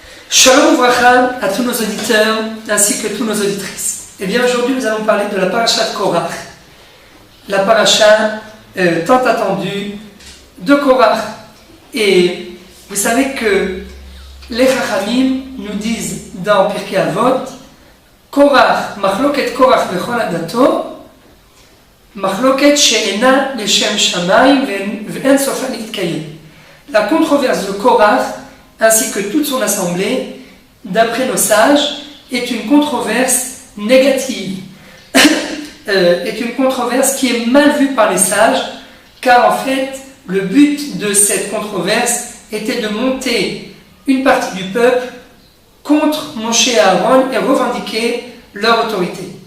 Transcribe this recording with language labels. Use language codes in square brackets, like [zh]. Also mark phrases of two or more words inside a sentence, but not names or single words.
[he] שלום וברכה [fr] à tous nos auditeurs ainsi que tous nos auditrices. Et bien aujourd'hui nous allons parler de la paracha de Korach, la paracha tant attendue de Korach. Et vous savez que les Chachamim nous disent dans Pirkei Avot, Korach, [he] מחלוקת קרח וכל עדתו מחלוקת שאינה לשם שמים ואין סופה נתקיים. [fr] La controverse de Korach ainsi que toute son assemblée, d'après nos sages, est une controverse négative, est une controverse qui est mal vue par les sages, car en fait, le but de cette controverse était de monter une partie du peuple contre Moshe et Aaron et revendiquer leur autorité.